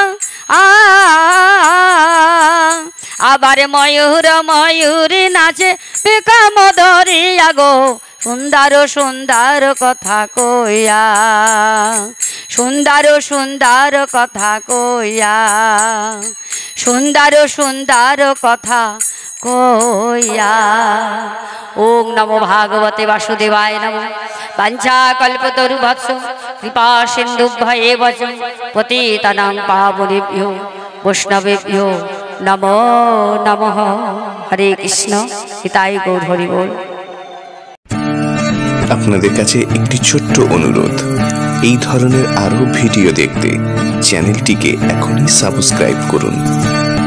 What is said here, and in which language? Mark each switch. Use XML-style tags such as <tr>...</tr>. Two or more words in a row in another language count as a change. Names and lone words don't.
<bn>আবার ময়ূর ময়ূরী নাচে পেকাম ধরিয়া গো, সুন্দর সুন্দর কথা কইয়া। সুন্দর সুন্দর কথা কইয়া। সুন্দর সুন্দর কথা কইয়া।</bn> <sa>ওম নমো ভাগবতে বাসুদেবায় নমঃ। বাঞ্ছা কল্পতরুভ্যশ্চ কৃপা সিন্ধুভ্যেব চ পতিতানাং পাবনেভ্যো বৈষ্ণবেভ্যো নমো নমঃ।</sa> <bn>হরে কৃষ্ণ। নিতাই গৌর হরি বল। আপনাদের কাছে একটি ছোট্ট অনুরোধ, এই ধরনের আরো ভিডিও দেখতে চ্যানেলটিকে এখনই সাবস্ক্রাইব করুন।</bn>